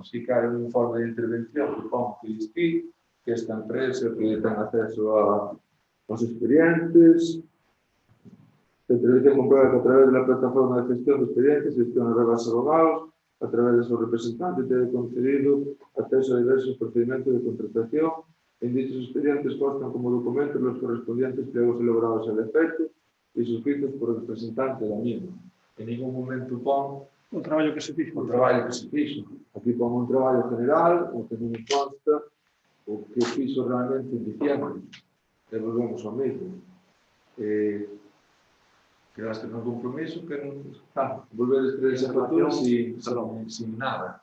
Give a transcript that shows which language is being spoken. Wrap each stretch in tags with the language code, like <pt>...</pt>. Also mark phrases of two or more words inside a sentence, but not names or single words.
<gl>Si que hai un informe de intervención que pon que diz que esta empresa que ten acceso aos expedientes, a intervención comprueba que a través da plataforma de gestión de expedientes gestiona rebases abogados, a través de seu representante ten concedido acceso a diversos procedimentos de contratación.</gl> <es>En dichos expedientes constan como documentos los correspondientes pliegos elaborados al efecto y suscritos por el representante da misma.</es> <gl>En ningún momento pon O traballo que se fixo. o traballo que se fixo. Aquí pon un traballo general, o que non consta, o que fixo realmente en diciembre. E volvemos ao mesmo. Quedaste no compromiso que non está.</gl> <es>Volver a escrever esa factura sin nada.</es>